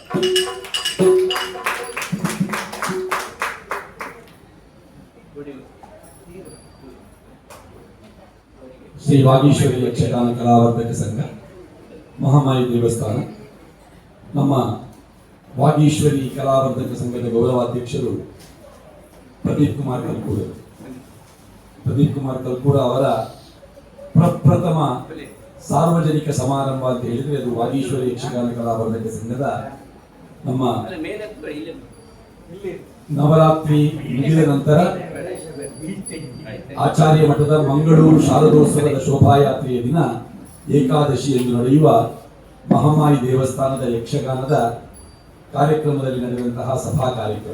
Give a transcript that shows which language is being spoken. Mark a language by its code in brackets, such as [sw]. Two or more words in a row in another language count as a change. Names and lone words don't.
[kn] ಶ್ರೀ ವಾಗೀಶ್ವರಿ ಯಕ್ಷಗಾನ ಕಲಾವರ್ಧಕ ಸಂಘ ಮಹಾಮಾಯಿ ದೇವಸ್ಥಾನ ನಮ್ಮ ವಾಗೀಶ್ವರಿ ಕಲಾವರ್ಧಕ ಸಂಘದ ಗೌರವಾಧ್ಯಕ್ಷರು ಪ್ರದೀಪ್ ಕುಮಾರ್ ಕಲ್ಕೂರ ಅವರ ಪ್ರಪ್ರಥಮ ಸಾರ್ವಜನಿಕ ಸಮಾರಂಭ ಅಂತ ಹೇಳಿದ್ರೆ ಅದು ವಾಗೀಶ್ವರಿ ಯಕ್ಷಗಾನ ಕಲಾವರ್ಧಕ ಸಂಘದ ನಮ್ಮ ನವರಾತ್ರಿ ಮುಗಿದ ನಂತರ ಆಚಾರ್ಯ ಮಠದ ಮಂಗಳೂರು ಶಾರದೋತ್ಸವದ ಶೋಭಾಯಾತ್ರೆಯ ದಿನ ಏಕಾದಶಿ ಎಂದು ನಡೆಯುವ ಮಹಾಮಾಯಿ ದೇವಸ್ಥಾನದ ಯಕ್ಷಗಾನದ ಕಾರ್ಯಕ್ರಮದಲ್ಲಿ ನಡೆದಂತಹ ಸಭಾ ಕಾರ್ಯಕ್ರಮ.